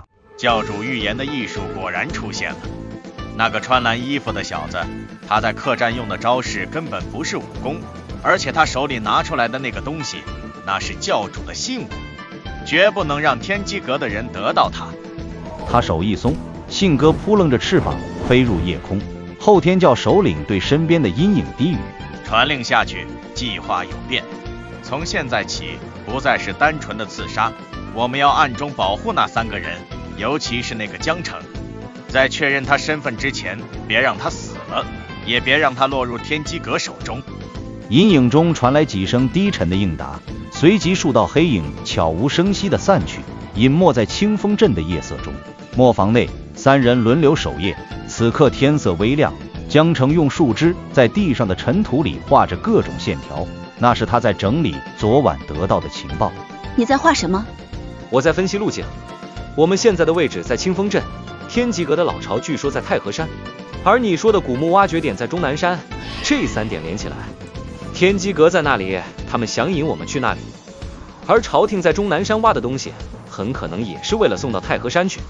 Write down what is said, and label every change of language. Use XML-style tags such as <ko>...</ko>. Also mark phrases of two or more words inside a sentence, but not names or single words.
<zh>教主預言的藝術果然出現了。那個穿藍衣服的小子，他在客棧用的招式根本不是武功，而且他手裡拿出來的那個東西，那是教主的信物，絕不能讓天機閣的人得到它。他手一鬆，信鴿扑棱着翅膀飛入夜空。後天教首領對身邊的陰影低語： 傳令下去，計劃有變，從現在起不再是單純的刺殺，我們要暗中保護那3個人，尤其是那個江澄。在確認他身份之前，別讓他死了，也別讓他落入天機閣手中。陰影中傳來幾聲低沉的應答，隨即數道黑影悄無聲息地散去，隱沒在清風鎮的夜色中。磨坊內，3人輪流守夜。此刻天色微亮，江澄用樹枝在地上的塵土裡畫着各種線條，那是他在整理昨晚得到的情報。你在畫什麼？我在分析路徑。我們現在的位置在清風鎮，天機閣的老巢据說在太和山，而你說的古墓挖掘點在終南山，這3點連起來，天機閣在那裡，他們想引我們去那裡，而朝廷在終南山挖的東西，很可能也是為了送到太和山去。</zh>